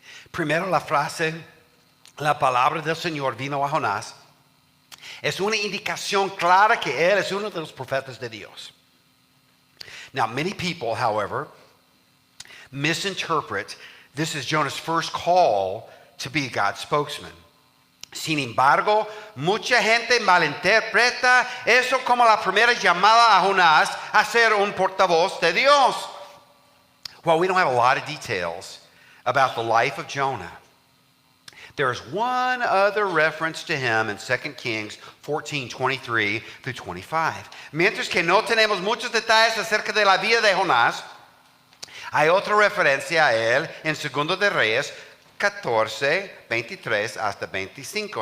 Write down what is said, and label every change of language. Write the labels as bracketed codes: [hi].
[es] Primero la frase, la palabra del Señor vino a Jonás, es una indicación clara que él es uno de los profetas de Dios. [en] Now, many people, however, misinterpret this as Jonah's first call to be God's spokesman. [es] Sin embargo, mucha gente malinterpreta eso como la primera llamada a Jonás a ser un portavoz de Dios. [en] Well, we don't have a lot of details about the life of Jonah. There's one other reference to him in 2 Kings 14:23 through 25. [es] Mientras que no tenemos muchos detalles acerca de la vida de Jonás, hay otra referencia a él en 2 de Reyes 14:23 hasta 25.